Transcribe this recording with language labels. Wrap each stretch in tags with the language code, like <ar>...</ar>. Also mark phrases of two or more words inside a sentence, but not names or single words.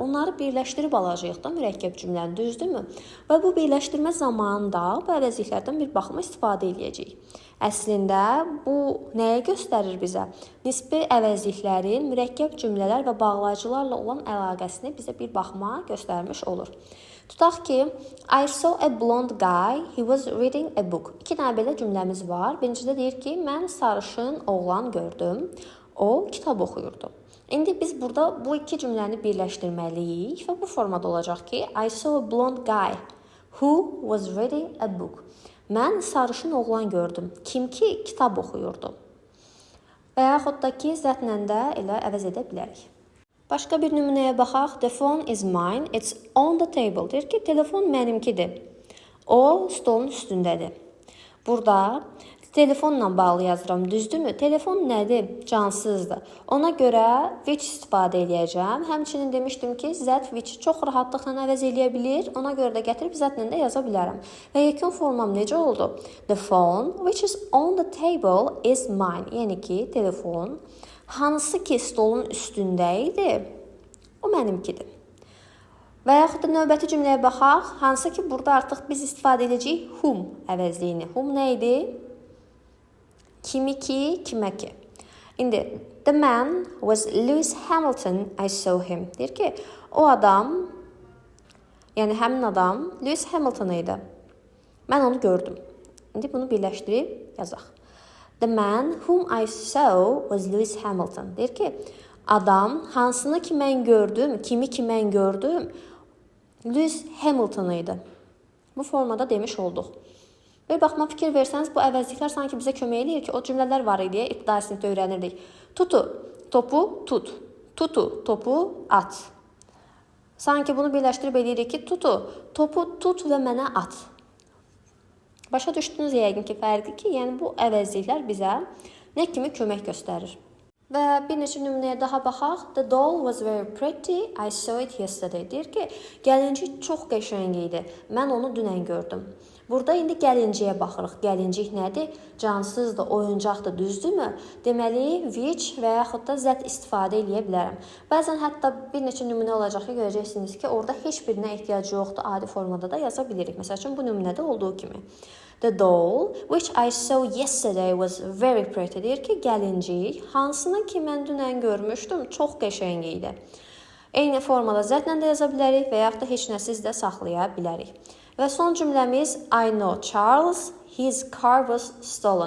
<az>Onları birləşdirib alacağıq da mürəkkəb cümləni, düzdürmü? Və bu birləşdirmə zamanında bu əvəzliklərdən bir baxıma istifadə edəcəyik. Əslində bu nəyə göstərir bizə? Nisbi əvəzliklərin mürəkkəb cümlələr və bağlayıcılarla olan əlaqəsini bizə bir baxma göstərmiş olur. Tutaq ki,</az> <en>I saw a blonde guy, he was reading a book.</en> <az>İki dənə belə cümləmiz var. Birincidə deyir ki, mən sarışın oğlan gördüm, o kitab oxuyurdu. İndi biz burada bu iki cümləni birləşdirməliyik və bu formada olacaq ki,</az> <en>I saw a blonde guy who was reading a book.</en> <az>Mən sarışın oğlan gördüm, kim ki kitab oxuyurdu. Və yaxud da ki, zətlə də elə əvəz edə bilərik. Başqa bir nümunəyə baxaq.</az> <en>The phone is mine, it's on the table.</en> <az>Deyir ki, telefon mənimkidir. O, stolun üstündədir. Burada telefonla bağlı yazıram, düzdürmü? Telefon nədir? Cansızdır. Ona görə which istifadə edəcəm. Həmçinin demişdim ki, zət which çox rahatlıqla əvəz edə bilir. Ona görə də gətirib zətlə də yaza bilərəm. Və yekun formam necə oldu?</az> <en>The phone which is on the table is mine.</en> <az>Yəni ki, telefon hansı ki stolun üstündə idi, o mənimkidir. Və yaxud da növbəti cümləyə baxaq. Hansı ki burada artıq biz istifadə edəcəyik whom əvəzliyini. Whom nə idi? Kimi ki, kimə ki.</az> <en>İndi the man was Lewis Hamilton, I saw him.</en> <az>Deyir ki, o adam, yəni həmin adam Lewis Hamilton idi. Mən onu gördüm. İndi bunu birləşdirib yazaq.</az> <en>The man whom I saw was Lewis Hamilton.</en> <az>Deyir ki, adam hansını ki mən gördüm, kimi ki mən gördüm, Lewis Hamilton idi. Bu formada demiş olduq. Bir baxma fikir versəniz, bu əvəzliklər sanki bizə kömək edir ki, o cümlələr var idi, ibtidai sinifdə öyrənirdik. Tutu, topu tut. Tutu, topu at. Sanki bunu birləşdirib edirik ki, tutu, topu tut və mənə at. Başa düşdünüz yəqin ki, fərqi ki, yəni bu əvəzliklər bizə nə kimi kömək göstərir. Və bir neçə nümunəyə daha baxaq.</az> <en>The doll was very pretty, I saw it yesterday.</en> <az>Deyir ki, gəlincik çox qəşəng idi. Mən onu dünən gördüm. Burada indi gəlinciyə baxırıq. Gəlincik nədir? Cansızdır, oyuncaqdır, düzdürmü? Deməli, which və yaxud da zət istifadə edə bilərəm. Bəzən hətta bir neçə nümunə olacaq ki, görəcəksiniz ki, orada heç birinə ehtiyac yoxdur, adi formada da yaza bilirik. Məsəl üçün, bu nümunədə olduğu kimi.</az> <en>The doll, which I saw yesterday was very pretty.</en> <az>Deyir ki, gəlincik, hansını ki mən dünən görmüşdüm, çox qəşəng idi. Eyni formada zətlə də yaza bilərik və yaxud da heç nəsiz də saxlaya bilərik. Və son cümləmiz</az> <en>I know Charles, his car was stolen.</en>